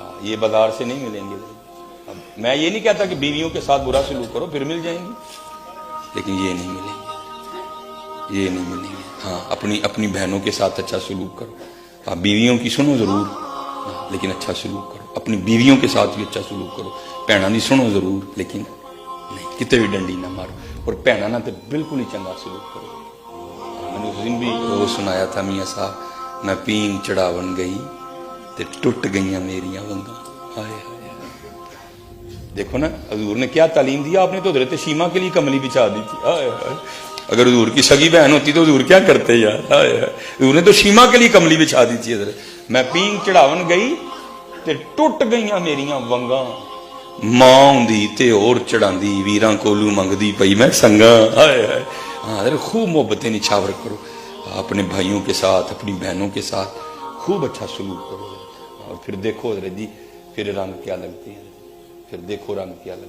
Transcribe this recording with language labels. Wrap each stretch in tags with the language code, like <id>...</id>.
<ur>یہ بازار سے نہیں ملیں گے. اب میں یہ نہیں کہتا کہ بیویوں کے ساتھ برا سلوک کرو پھر مل جائیں گی، لیکن یہ نہیں ملیں گے، یہ نہیں ملیں گے. ہاں اپنی بہنوں کے ساتھ اچھا سلوک کرو. آپ بیویوں کی سنو ضرور، لیکن اچھا سلوک کرو. اپنی بیویوں کے ساتھ بھی اچھا سلوک کرو.</ur> <pa>بھیناں دی سنو ضرور، لیکن نہیں کتے بھی ڈنڈی نہ مارو. اور بھیناں نہ تے بالکل ہی چنگا سلوک کرو.</pa> <ur>میں نے اس دن بھی وہ سنایا تھا میاں صاحب،</ur> <pa>میں پین چڑھاون گئی تے ٹوٹ گئیاں میریاں ونگاں.</pa> <ur>ہائے ہائے. دیکھو نا حضور نے کیا تعلیم دیا. آپ نے تو حضرت شیما کے لیے کملی بچھا دی تھی. ہائے ہائے. اگر حضور کی سگی بہن ہوتی تو حضور کیا کرتے یار. ہائے ہائے. حضور نے تو شیما کے لیے کملی بچھا دی تھی.</ur> <pa>حضرت میں پین چڑھاون گئی تے ٹوٹ گئیاں میریاں ونگاں، ماں ہوندی تے اور چڑھاندی ویراں کولوں منگدی پئی میں سنگاں. ہائے ہائے.</pa> <ur>ہاں حضرت خوب محبتیں نچھاور کرو اپنے بھائیوں کے ساتھ، اپنی بہنوں کے ساتھ خوب اچھا سلوک کرو. اور پھر دیکھو حضرت جی پھر رنگ کیا لگتے ہیں. پھر دیکھو رنگ کیا لگتا ہے.</ur>